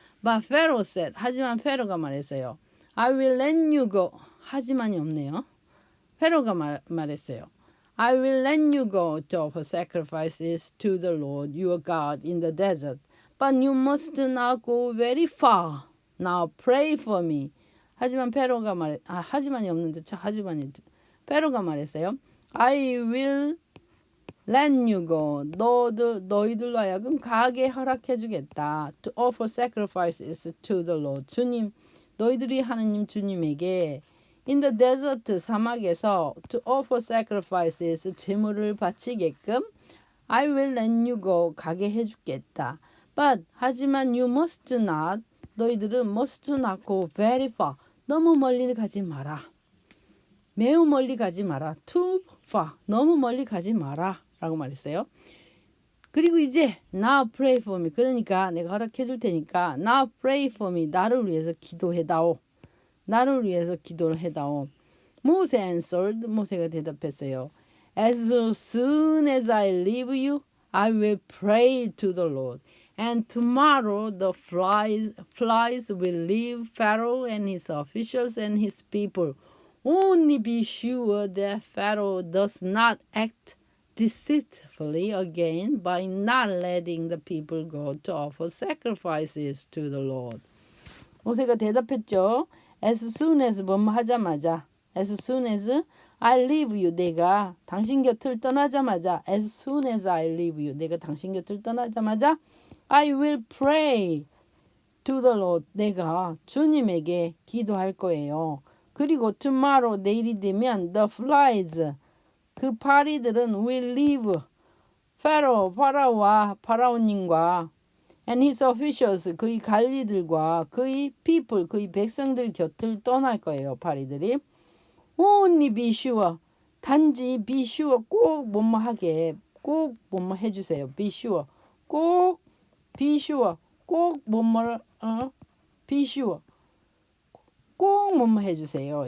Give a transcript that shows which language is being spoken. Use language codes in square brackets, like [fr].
[en] But Pharaoh said, [ko] 하지만 페로가 말했어요. [en] I will let you go. [ko] 하지만이 없네요. 페로가 말했어요. [en] I will let you go to offer sacrifices to the Lord your God in the desert, but you must not go very far. Now pray for me. [ko] 하지만 페로가 하지만이 없는데 하지만이 페로가 말했어요. [en] I will let you go. [ko] 너희들로 하여금 가게 허락해 주겠다. [en] To offer sacrifices to the Lord. [ko] 주님, 너희들이 하나님 주님에게 [en] in the desert, [ko] 사막에서 [en] to offer sacrifices, [ko] 제물을 바치게끔 [en] I will let you go, [ko] 가게 해주겠다. [en] But, [ko] 하지만 [en] you must not, [ko] 너희들은 [en] must not go very far, [ko] 너무 멀리 가지 마라. 매우 멀리 가지 마라. [en] Too far, [ko] 너무 멀리 가지 마라 라고 말했어요. 그리고 이제 [en] now pray for me, [ko] 그러니까 내가 허락해 줄 테니까 now pray for me, 나를 위해서 기도해다오. 나를 위해서 기도를 해다오. 모세 answered, 모세가 대답했어요. [en] As soon as I leave you, I will pray to the Lord. And tomorrow the flies will leave Pharaoh and his officials and his people. Only be sure that Pharaoh does not act deceitfully again by not letting the people go to offer sacrifices to the Lord. [ko] 모세가 대답했죠. [en] As soon as [ko] 뭐뭐 하자마자, [en] as soon as I leave you, [ko] 내가 당신 곁을 떠나자마자, [en] as soon as I leave you, 내가 당신 곁을 떠나자마자, I will pray to the Lord, [ko] 내가 주님에게 기도할 거예요. 그리고 tomorrow, 내일이 되면 [en] the flies, [ko] 그 파리들은 [en] will leave [ko] 파라오와 파라오님과 [en] and his officials, [ko] 그의 관리들과 그의 people, 그의 백성들 곁을 떠날 거예요. 파리들이. [en] Only be sure, [ko] 단지 [en] be sure, [ko] 꼭 뭐뭐 하게, 꼭 뭐뭐 해주세요. [en] be sure, [ko] 꼭 be sure, 꼭 뭐뭐 be sure, 꼭 뭐뭐 해주세요.